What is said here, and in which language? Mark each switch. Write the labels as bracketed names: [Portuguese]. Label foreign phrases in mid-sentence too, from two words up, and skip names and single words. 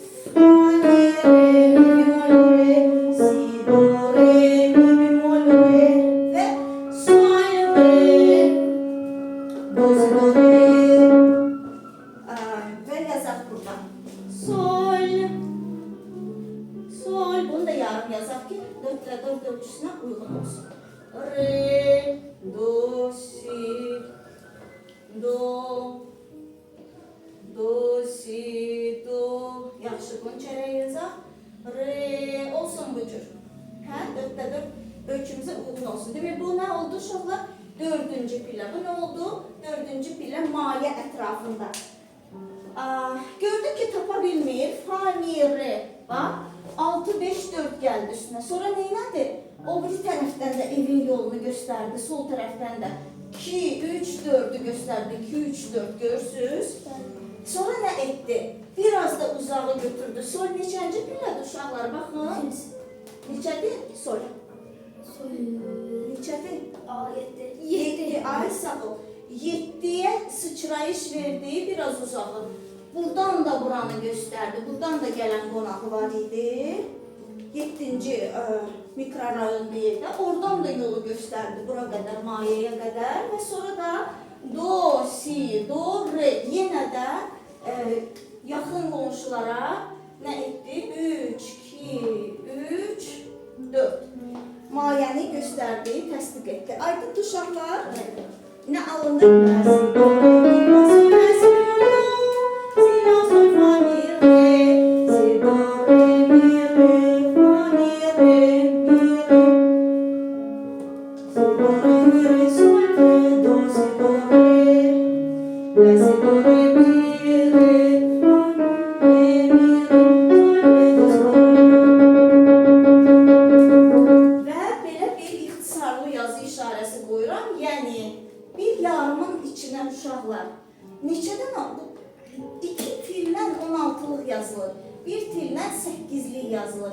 [Azerbaijani] Ve yazaq burada. Sol. Sol. Bunu da yarım yazaq ki 4 ilə 4 ölçüsünə uyğun olsun. Re, do, si, do, do, si, do. Yaxşı, bunu çərək yazaq. Re, olsun bu cür. Hə, 4-də 4 ölçümüzə uyğun olsun. Demək, bu nə oldu uşaqlar? 4-cü pillə. Bu nə oldu? 4-cü pillə mayə ətrafında. Gördük ki, tapa bilmir. Fa, mi, re. Bax, 6, 5, 4 gəldi üstünə. Sonra neynədir? O bir tərəfdən də evin yolunu göstərdi. Sol tərəfdən də 2, 3, 4'ü göstərdi. 2, 3, 4 görürsünüz. Sonra nə etdi? Biraz da uzağı götürdü. Sol neçənci pillədir uşaqlar? Baxın. Neçədir? Sol. Neçədir? 7. Ay sağ ol. 7'ye sıçrayış verdi. Biraz uzağı. Buradan da buranı göstərdi. Buradan da gələn qonağı var idi. 7-ci mikrorayon deyildi. Oradan da yolu göstərdi. Bura qədər, mayəyə qədər. Və sonra da do, si, do, re. Yenə də yaxın qonşulara nə etdi? 3, 2, 3, 4. Mayəni göstərdi, təsdiq etdi. Aydın uşaqlar, nə alındı? Si, do, re, mi, fa, sol, si, la, sol, fa, mi, re. Si, do, re, mi, re, fa, mi, re, mi, re. Si, do, re, mi, re, sol, re, do, si, do, re. La, si, do, re, mi, re, fa, mi, re, mi, re, sol, re, do, si, do, re. Və belə bir ixtisarlı yazı işarəsi qoyuram. Yəni, bir yarımın içinə uşaqlar neçədən aldı? 2 tillə 16'lıq yazılır. Bir tillə 8'lik yazılır.